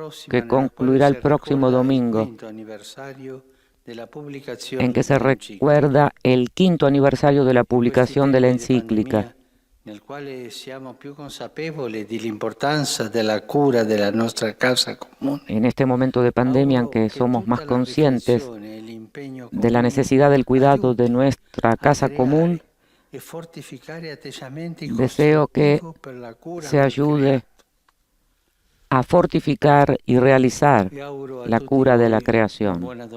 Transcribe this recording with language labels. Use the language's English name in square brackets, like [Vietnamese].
[Spanish] que concluirá el próximo domingo, en que se recuerda el 5º aniversario de la publicación de la encíclica, [Italian] nel quale siamo più consapevoli dell'importanza della cura della nostra casa comune. [Spanish] En este momento de pandemia en que somos más conscientes de la necesidad del cuidado de nuestra casa común, deseo que se ayude a fortificar y realizar la cura de la creación.